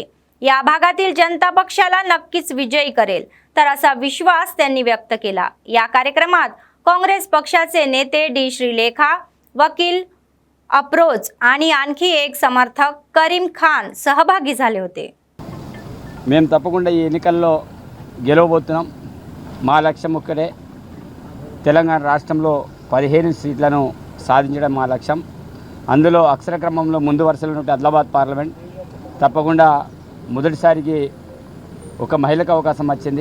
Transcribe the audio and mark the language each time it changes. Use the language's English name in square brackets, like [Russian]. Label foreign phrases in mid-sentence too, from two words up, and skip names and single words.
[Marathi] या भागातील जनता पक्षाला नक्कीच विजयी करेल तर असा विश्वास त्यांनी व्यक्त केला. या कार्यक्रमात काँग्रेस पक्षाचे नेते डी श्रीलेखा, वकील अप्रोज आणि आणखी एक समर्थक करीम खान सहभागी झाले होते. [Telugu] మేము తప్పకుండా ఈ ఎన్నికల్లో గెలవబోతున్నాం. మా లక్ష్యం ఒక్కటే, తెలంగాణ రాష్ట్రంలో 15 సీట్లను సాధించడం మా లక్ష్యం. అందులో అక్షర క్రమంలో ముందు వరుసలో ఉన్న ఆదిలాబాద్ పార్లమెంట్ తప్పకుండా మొదటిసారికి ఒక మహిళకు అవకాశం వచ్చింది.